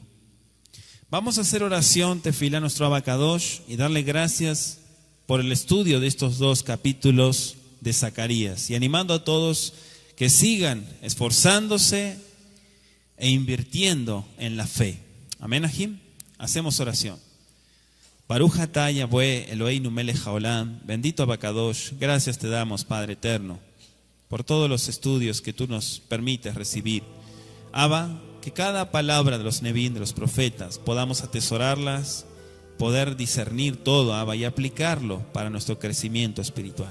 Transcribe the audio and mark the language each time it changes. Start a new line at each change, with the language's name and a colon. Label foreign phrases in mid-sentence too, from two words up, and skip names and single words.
Spanish: Vamos a hacer oración, tefilá, nuestro abacadosh, y darle gracias por el estudio de estos dos capítulos de Zacarías. Y animando a todos que sigan esforzándose e invirtiendo en la fe. Amén, Ajim. Hacemos oración.
Hebrew: ברוך אתה יהוה אלהינו מלך העולם.
Spanish: Bendito abacadosh. Gracias te damos, Padre eterno, por todos los estudios que tú nos permites recibir. Abba, que cada palabra de los nevín, de los profetas, podamos atesorarlas, poder discernir todo, Abba, y aplicarlo para nuestro crecimiento espiritual.